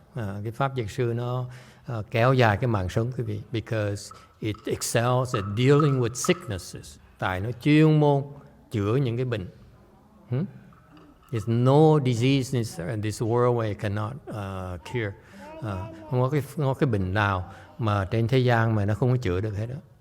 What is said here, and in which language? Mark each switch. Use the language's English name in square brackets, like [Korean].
[Vietnamese] Cái pháp Dược Sư nó kéo dài cái mạng sống quý vị, [English] because it excels at dealing with sicknesses. [Vietnamese] Tại nó chuyên môn chữa những cái bệnh. [English] There's no disease in this world where it cannot cure. [Vietnamese] Không có cái bệnh nào mà trên thế gian mà nó không có chữa được hết đó.